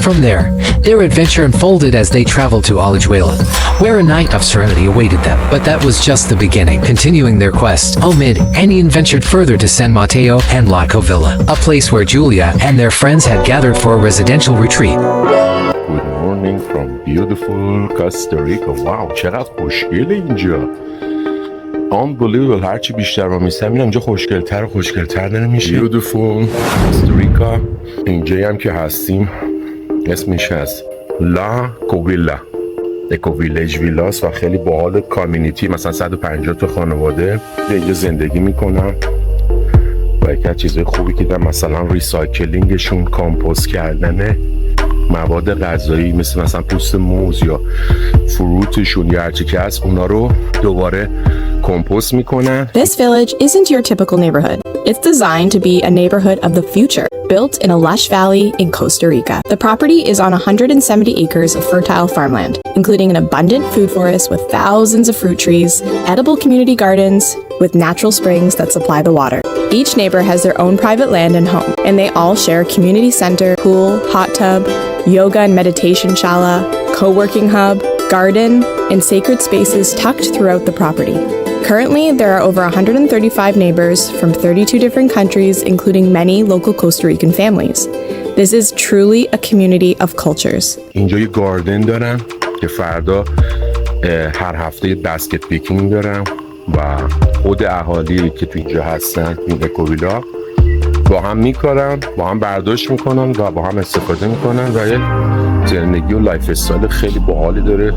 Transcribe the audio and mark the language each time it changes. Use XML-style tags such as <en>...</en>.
<en>From there, their adventure unfolded as they traveled to Alajuela, where a night of serenity awaited them. But that was just the beginning. Continuing their quest, Amid and Ian ventured further to San Mateo and La Covilla, a place where Julia and their friends had gathered for a residential retreat. Good morning from beautiful Costa Rica.</en> <fa>Wow, چقدر خوشگله اینجا.</fa> <en>Unbelievable.</en> <fa>هرچی بیشتر ما میستم میرم اینجا خوشگلتر و خوشگلتر داره میشه.</fa> <en>Beautiful Costa Rica.</en> <fa>اینجایی هم که هستیم اسمش هست لا کوویلا اکوویلج ویلاس و خیلی باحال. کامیونیتی مثلا 150 تا خانواده اینجا زندگی میکنن و یکی از چیزهای خوبی که دارن مثلا ریسایکلینگشون، کامپوست کردن مواد غذایی مثلا پوست موز یا فروتشون یا هرچی که هست اونا رو دوباره کمپوست میکنن.</fa> <en>This village isn't your typical neighborhood. It's designed to be a neighborhood of the future, built in a lush valley in Costa Rica. The property is on 170 acres of fertile farmland, including an abundant food forest with thousands of fruit trees, edible community gardens with natural springs that supply the water. Each neighbor has their own private land and home, and they all share a community center, pool, hot tub, yoga and meditation shala, co-working hub, garden, and sacred spaces tucked throughout the property. Currently, there are over 135 neighbors from 32 different countries, including many local Costa Rican families. This is truly a community of cultures.</en> <fa>اینجا یه گاردن دارن که فردا هر هفته بسکت پیکینگ دارن و خود اهالی که تو اینجا هستن این اکوویلا با هم میکارن، با هم برداشت میکنن و با هم استفاده میکنن و یه زندگی و لایف استایل خیلی باحالی داره.</fa>